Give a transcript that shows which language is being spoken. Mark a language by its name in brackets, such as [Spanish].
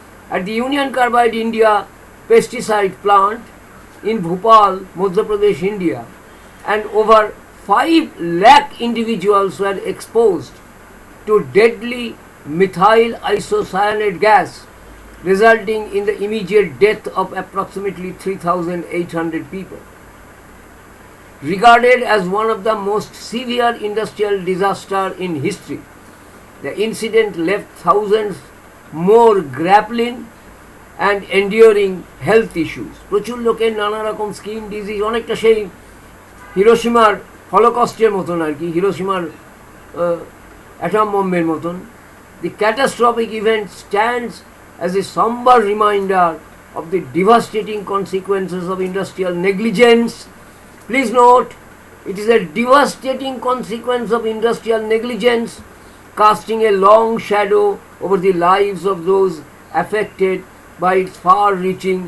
[English] At the Union Carbide India pesticide plant in Bhopal, Madhya Pradesh, India, and over 5 lakh individuals were exposed to deadly methyl isocyanate gas, resulting in the immediate death of approximately 3,800 people. Regarded as one of the most severe industrial disasters in history, the incident left thousands more grappling and enduring health issues. [Bangla] প্রচুর লোকের নানা রকম skin disease, অনেকটা সেই হিরোশিমার হলোকস্টের মতন আর কি, হিরোশিমার atom বম্বের মতন। [English] The catastrophic event stands as a somber reminder of the devastating consequences of industrial negligence. Please note, It is a devastating consequence of industrial negligence, casting a long shadow over the lives of those affected by its far-reaching